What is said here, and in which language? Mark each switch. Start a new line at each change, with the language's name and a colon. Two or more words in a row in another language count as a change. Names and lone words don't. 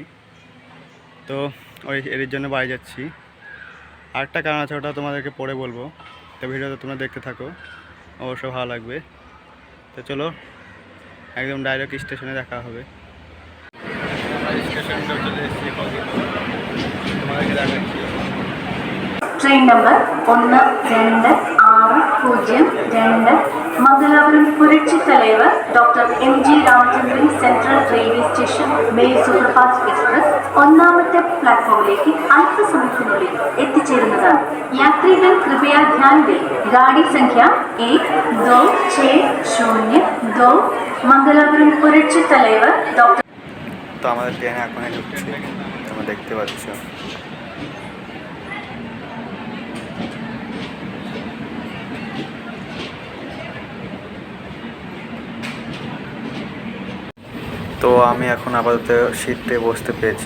Bangla: তো এর জন্য বাড়ি যাচ্ছি। আরেকটা কারণ আছে, ওটা তোমাদেরকে পরে বলবো। তো ভিডিওটা তোমরা দেখতে থাকো, অবশ্যই ভালো লাগবে। তো চলো, একদম ডাইরেক্ট স্টেশনে দেখা হবে। স্টেশনটা চলে এসেছি, তোমাদেরকে দেখাচ্ছি।
English: train number
Malayalam: 1260 മംഗലാപുരം പുരട്சி தலைவர் ഡോക്ടർ എം.ജി. രാമചന്ദ്രൻ സെൻട്രൽ റെയിൽവേ സ്റ്റേഷൻ മെയിൽ സൂപ്പർഫാസ്റ്റ് എക്സ്പ്രസ് ഒന്നാമത്തെ പ്ലാറ്റ്ഫോമിലേക്ക് അല്പസമയത്തിനുള്ളിൽ എത്തിച്ചേരുന്നതാണ്.
Hindi: यात्रीगण कृपया ध्यान दें. गाड़ी संख्या 1260 মঙ্গলাপুরম পুরচ্ছি தலைவர் ডক্টর।
Bangla: তো আমাদের ট্রেনে এখনই ঢুকছে, তোমরা দেখতে পাচ্ছ। তো আমি এখন আপাতত সিটে বসতে পেরেছি।